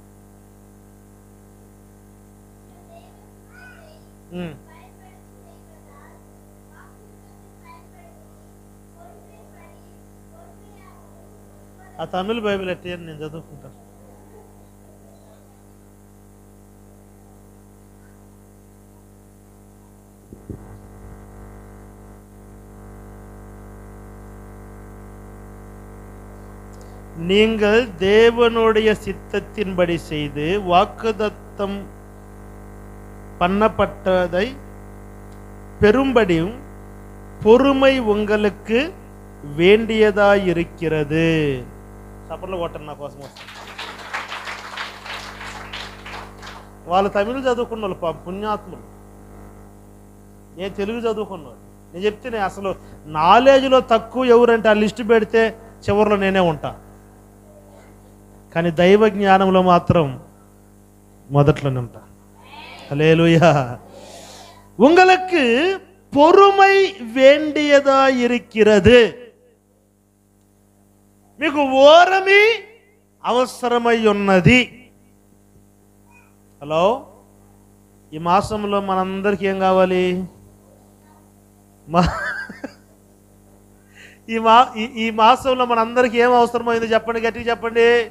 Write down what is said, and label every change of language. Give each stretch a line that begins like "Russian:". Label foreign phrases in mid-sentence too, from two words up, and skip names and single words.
Telugu: ఆ తమిళ బైబిల్ ఎట్టే నేను చదువుకుంటాను.
Tamil: நீங்கள் தேவனுடைய சித்தத்தின்படி செய்து வாக்குத்தத்தம் பண்ணப்பட்டதை பெரும்படியும் பொறுமை உங்களுக்கு வேண்டியதாயிருக்கிறது.
Telugu: సపర్లు కొట్టండి నా కోసం. వాళ్ళు తమిళ చదువుకున్న వాళ్ళు పుణ్యాత్ములు, నేను తెలుగు చదువుకున్నాను. నేను చెప్తే అసలు నాలెడ్జ్లో తక్కువ ఎవరంటే ఆ లిస్టు పెడితే చివరిలో నేనే ఉంటా. కానీ దైవ జ్ఞానంలో మాత్రం మొదట్లోనే ఉంటా. హల్లెలూయా.
Tamil: உங்களுக்கு பொறுமை வேண்டியதா இருக்கிறது.
Telugu: మీకు ఓరమి అవసరమై ఉన్నది. హలో, ఈ మాసంలో మనందరికీ ఏం కావాలి? ఈ మాసంలో మనందరికీ ఏం అవసరమైంది చెప్పండి, గట్టిగా చెప్పండి.